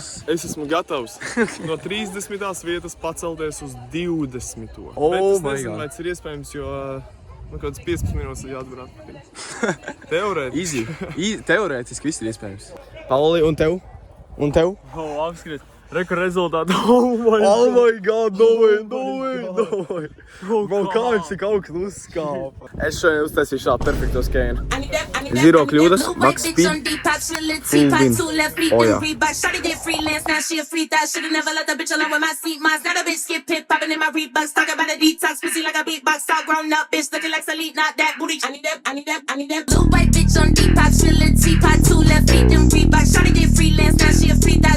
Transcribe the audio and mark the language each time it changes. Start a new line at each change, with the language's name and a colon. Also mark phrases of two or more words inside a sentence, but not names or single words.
Latvian: Es esmu gatavs no 30. vietas pacelties uz 20.
English: Oh
Latvian: Bet es
English: my
Latvian: nezinu,
English: God.
Latvian: vai tas ir iespējams, jo man kāds 15 minūtes ir jāatver atpakaļ. Teorētiski. Easy. Teorētiski viss ir iespējams. Pauli, un tev? Un tev? Apskriet. Reku rezultātu.
English: Oh my God, no way.
Latvian: Bro, kā viņš tik augstu uzskāpa? Es šodien uztaisīju šādu perfekto skēnu. 0 kļūdas,
English: max speed, full win.
Latvian: Oh, jā.
English: Shawty did freelance, now she a free thot. Should've never let the bitch alone with my seat mods. Now the bitch get pit popping in my Reeboks. Talking about a detox, pussy like a beatbox. All grown up, bitch looking like Salite, not that booty. I need that blue white bitch on Depop. Chillin' teapot, 2 left feet, them Reeboks. Shawty did freelance, now she a free thot.